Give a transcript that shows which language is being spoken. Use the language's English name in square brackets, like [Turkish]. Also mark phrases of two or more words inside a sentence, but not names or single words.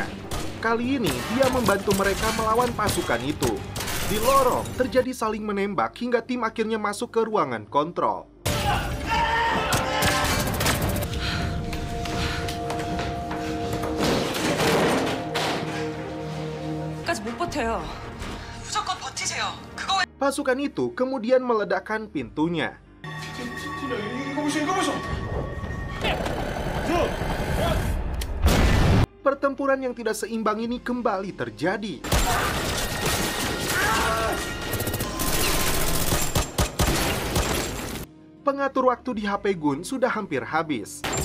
[Indonesian] Kali ini dia membantu mereka melawan pasukan itu. Di lorong terjadi saling menembak hingga tim akhirnya masuk ke ruangan kontrol. [Korean] 여기까지 못 버텨요. 무조건 버티세요. 그거 [Indonesian] Pasukan itu kemudian meledakkan pintunya. Pertempuran yang tidak seimbang ini kembali terjadi. Pengatur waktu di HP Gun sudah hampir habis.